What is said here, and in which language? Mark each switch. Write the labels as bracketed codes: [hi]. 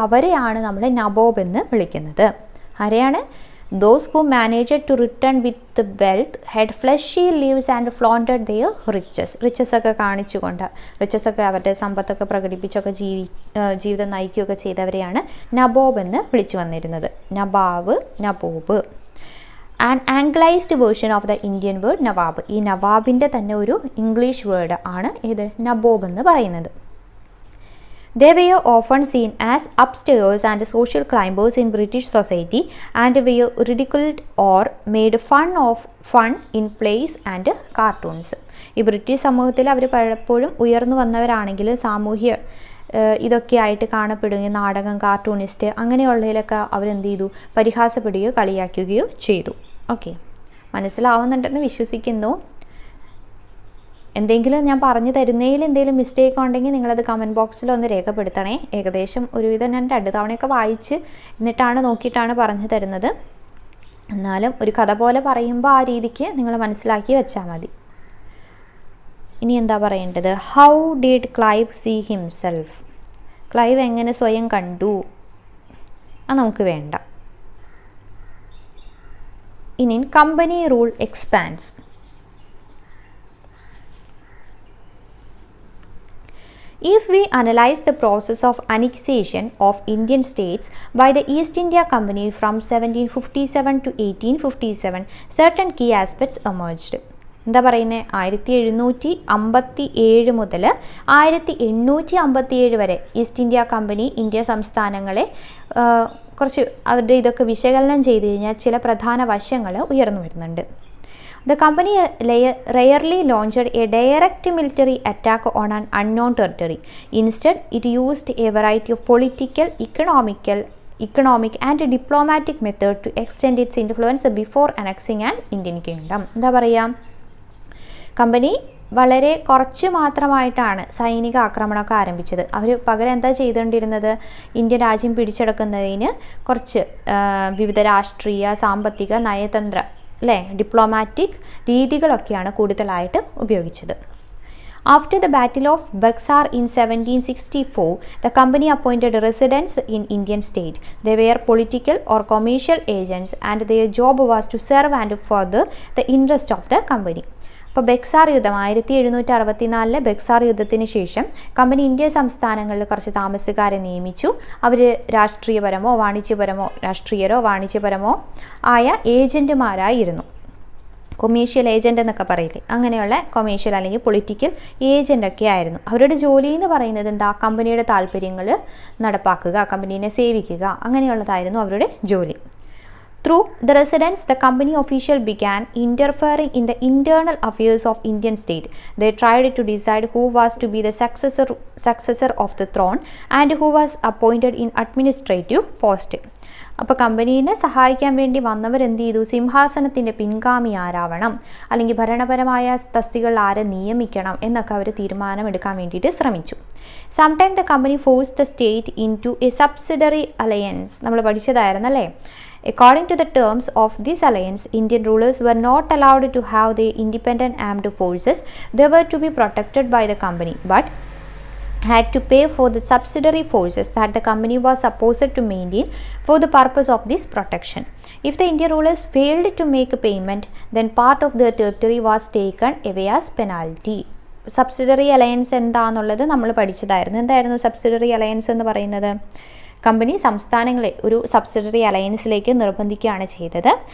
[ml] അവരെയാണ് നമ്മൾ നബോബ് എന്ന് വിളിക്കുന്നത്. ആരെയാണ്? [en] Those who managed to return with wealth had flashy lives and flaunted their riches. [ml] റിച്ചസൊക്കെ കാണിച്ചുകൊണ്ട്, റിച്ചസൊക്കെ അവരുടെ സമ്പത്തൊക്കെ പ്രകടിപ്പിച്ചൊക്കെ ജീവിതം നയിക്കുകയൊക്കെ ചെയ്തവരെയാണ് നബോബ് എന്ന് വിളിച്ചു വന്നിരുന്നത്. [en] Nabob. An anglicised version of the Indian word nawab. [ml] ഈ നവാബിൻ്റെ തന്നെ ഒരു ഇംഗ്ലീഷ് വേർഡ് ആണ് ഇത് നബോബ് എന്ന് പറയുന്നത്. [en] They were often seen as upstairs and social climbers in British society and were ridiculed or made fun in plays and cartoons. [ml] ഈ ബ്രിട്ടീഷ് സമൂഹത്തിൽ അവർ പലപ്പോഴും ഉയർന്നു വന്നവരാണെങ്കിൽ സാമൂഹ്യ ഇതൊക്കെ ആയിട്ട് കാണപ്പെടുകയും നാടകം, കാർട്ടൂണിസ്റ്റ് അങ്ങനെയുള്ളതിലൊക്കെ അവരെന്ത് ചെയ്തു? പരിഹാസപ്പെടുകയോ കളിയാക്കുകയോ ചെയ്തു. ഓക്കെ, മനസ്സിലാവുന്നുണ്ടെന്ന് വിശ്വസിക്കുന്നു. എന്തെങ്കിലും ഞാൻ പറഞ്ഞു തരുന്നതിൽ എന്തെങ്കിലും മിസ്റ്റേക്ക് ഉണ്ടെങ്കിൽ നിങ്ങളത് കമൻറ്റ് ബോക്സിൽ ഒന്ന് രേഖപ്പെടുത്തണേ. ഏകദേശം ഒരുവിധം ഞാൻ 2 തവണയൊക്കെ വായിച്ച് നോക്കിയിട്ടാണ് പറഞ്ഞു തരുന്നത്. എന്നാലും ഒരു കഥ പോലെ പറയുമ്പോൾ ആ രീതിക്ക് നിങ്ങൾ മനസ്സിലാക്കി വെച്ചാൽ മതി. ഇനി എന്താ പറയേണ്ടത്? [en] How did Clive see himself? [ml] Clive എങ്ങനെ സ്വയം കണ്ടു? അത് നമുക്ക് വേണ്ട. [en] ഇനി company rule expands. If we analyze the process of annexation of Indian states by the East India Company from 1757 to 1857, certain key aspects emerged. [ml] എന്താ പറയുന്നത്? 1757 മുതൽ 1857 വരെ ഈസ്റ്റ് ഇന്ത്യ കമ്പനി ഇന്ത്യ സംസ്ഥാനങ്ങളെ കുറച്ച് അവരുടെ ഇതൊക്കെ വിശകലനം ചെയ്ത് കഴിഞ്ഞാൽ ചില പ്രധാന വശങ്ങൾ ഉയർന്നു വരുന്നുണ്ട്. [en] The company rarely launched a direct military attack on an unknown territory. Instead, it used a variety of political, economic and diplomatic methods to extend its influence before annexing an Indian kingdom. [ml] എന്താ പറയുക, company വളരെ കുറച്ച് മാത്രമായിട്ടാണ് സൈനിക ആക്രമണമൊക്കെ ആരംഭിച്ചത്. അവർ പകരം എന്താ ചെയ്തുകൊണ്ടിരുന്നത്, ഇന്ത്യൻ രാജ്യം പിടിച്ചെടുക്കുന്നതിന് കുറച്ച് വിവിധ രാഷ്ട്രീയ, സാമ്പത്തിക, നയതന്ത്ര ഡിപ്ലോമാറ്റിക് രീതികളൊക്കെയാണ് കൂടുതലായിട്ട് ഉപയോഗിച്ചത്. [en] After the Battle of Buxar in 1764, the company appointed residents in Indian state. They were political or commercial agents and their job was to serve and further the interest of the company. [ml] അപ്പോൾ ബക്സാർ യുദ്ധം 1764 ബക്സാർ യുദ്ധത്തിന് ശേഷം company India സംസ്ഥാനങ്ങളിൽ കുറച്ച് താമസക്കാരെ നിയമിച്ചു. അവർ രാഷ്ട്രീയപരമോ വാണിജ്യപരമോ ആയ ഏജൻറ്റുമാരായിരുന്നു. Commercial agent എന്നൊക്കെ പറയില്ലേ, അങ്ങനെയുള്ള കൊമേഴ്ഷ്യൽ അല്ലെങ്കിൽ പൊളിറ്റിക്കൽ ഏജൻ്റൊക്കെ ആയിരുന്നു. അവരുടെ ജോലി എന്ന് പറയുന്നത് എന്താ, കമ്പനിയുടെ താല്പര്യങ്ങൾ നടപ്പാക്കുക, കമ്പനീനെ സേവിക്കുക, അങ്ങനെയുള്ളതായിരുന്നു അവരുടെ ജോലി. [en] Through the residents, the company official began interfering in the internal affairs of Indian state. They tried to decide who was to be the successor of the throne and who was appointed in administrative post. [ml] അപ്പോൾ കമ്പനീനെ സഹായിക്കാൻ വേണ്ടി വന്നവർ എന്ത് ചെയ്തു, സിംഹാസനത്തിൻ്റെ പിൻഗാമി ആരാവണം, അല്ലെങ്കിൽ ഭരണപരമായ തസ്തികൾ ആരെ നിയമിക്കണം എന്നൊക്കെ അവർ തീരുമാനമെടുക്കാൻ വേണ്ടിയിട്ട് ശ്രമിച്ചു. [en] Sometimes the company forced the state into a subsidiary alliance. [ml] നമ്മൾ പഠിച്ചതായിരുന്നല്ലേ. [en] According to the terms of this alliance, Indian rulers were not allowed to have their independent armed forces. They were to be protected by the company, but had to pay for the subsidiary forces that the company was supposed to maintain for the purpose of this protection. If the Indian rulers failed to make a payment, then part of their territory was taken away as penalty. [ml] Subsidiary alliance എന്താണെന്നുള്ളത് നമ്മൾ പഠിച്ചതായിരുന്നു. എന്തായിരുന്നു subsidiary alliance എന്ന് പറയുന്നത്? Company സംസ്ഥാനങ്ങളെ ഒരു subsidiary അലയൻസിലേക്ക് നിർബന്ധിക്കുകയാണ് ചെയ്തത്.